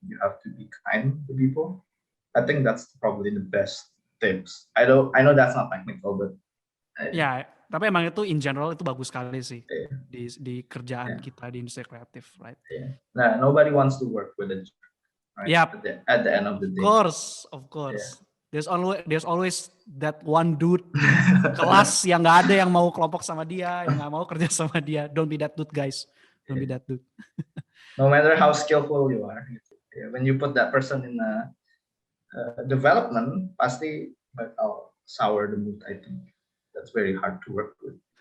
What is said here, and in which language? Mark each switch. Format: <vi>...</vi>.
<en>You have to be kind to people. I think that's probably the best tips. I know that's not technical, but</en> <id>Ya, tapi emang itu in general itu bagus sekali sih</id> <en>yeah,</en> <id>di kerjaan kita di industri kreatif, right?</id> <en>yeah. Nah, nobody wants to work with a jerk, right? Yap. At the end of the day. Of course. There's always that one dude</en> <id>kelas yang nggak ada yang mau kelompok sama dia, yang nggak mau kerja sama dia.</id> <en>Don't be that dude, guys. Don't be that dude. No matter how skillful you are, when you put that person in a development,</en> <id>pasti bakal</id> <en>sour the mood. I think that's very hard to work with.</en>